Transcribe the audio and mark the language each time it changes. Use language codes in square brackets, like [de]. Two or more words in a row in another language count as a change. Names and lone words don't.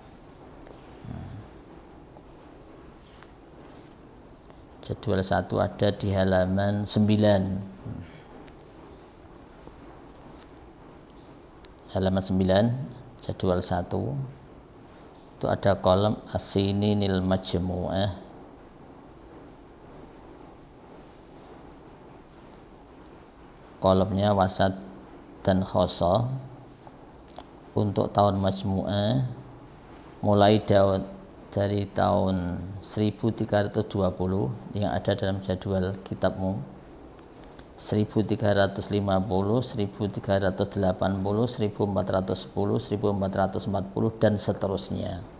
[id] Jadwal 1 ada di halaman 9. Halaman 9, jadwal 1. Itu ada kolom [ar] السنين المجموعة. [id] Kolomnya wasat dan khosoh untuk tahun majmu'ah mulai dari tahun 1320 yang ada dalam jadwal kitabmu, 1350, 1380, 1410, 1440 dan seterusnya.